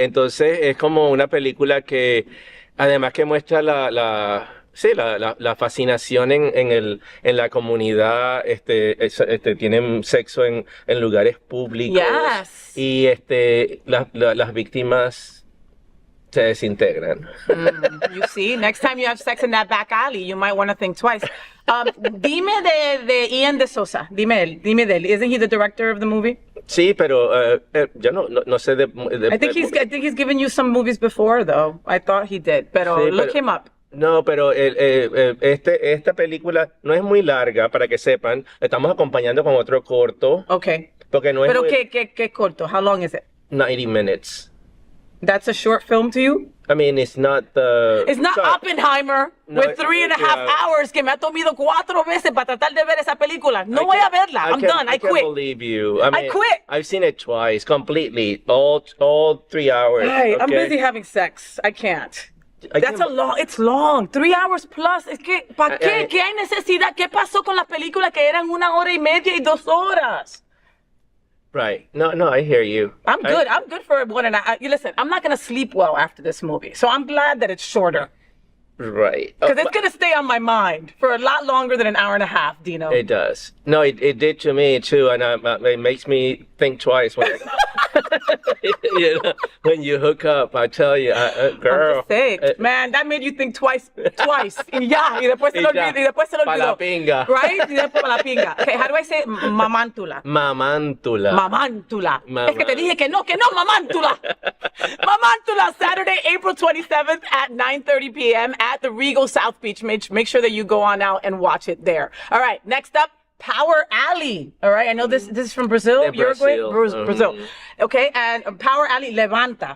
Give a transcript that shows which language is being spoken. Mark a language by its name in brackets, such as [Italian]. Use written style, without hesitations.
[Spanish] Entonces es como una película que además que muestra la fascinación en la comunidad, tienen sexo en lugares públicos. [English] Yes. [Spanish] Y las víctimas se desintegran. [English] You see, next time you have sex in that back alley, you might want to think twice. [Spanish] Dime de Ian de Sosa. Dime de él. [English] Isn't he the director of the movie? [Spanish] Sí, pero yo no sé de [English] I think he's given you some movies before, though. I thought he did, [Spanish] pero [English] look him up. [Spanish] No, pero esta película no es muy larga, para que sepan. Estamos acompañando con otro corto. [English] Okay. [Spanish] Porque no es pero ¿qué corto? [English] How long is it? 90 minutes. That's a short film to you? I mean, it's not Oppenheimer with 3.5 hours [Spanish] que me ha tomado 4 veces para tratar de ver esa película. No voy a verla. [English] I'm done. I quit. I can't believe you. I quit. I've seen it twice, completely, all 3 hours. Hey, okay? I'm busy having sex. I can't. It's long. 3 hours plus. [Spanish] Es que, ¿para qué? ¿Qué hay necesidad? ¿Qué pasó con las películas que eran 1 hora y media y 2 horas? [English] Right. No, I hear you. I'm good. I'm good for 1.5. Listen, I'm not going to sleep well after this movie. So I'm glad that it's shorter. Right. Because it's going to stay on my mind for a lot longer than 1.5 hours, Dino. It does. No, it did to me, too. And it makes me think twice when, when you hook up. I tell you, girl. I'm just saying. Man, that made you think twice. [Spanish] Y después se lo olvidó. Pa' la pinga. [English] Right? [Spanish] Y después para la pinga. [English] Okay, how do I say it? Mamántula. [Spanish] Es que te dije que no, mamántula. [English] Mamántula, Saturday, April 27th at 9:30 p.m. at the Regal South Beach. Make sure that you go on out and watch it there. All right, next up, Power Alley. All right, I know this is from Brazil, [Spanish] De Uruguay, [English] Brazil. Brazil. Okay, and Power Alley, Levante.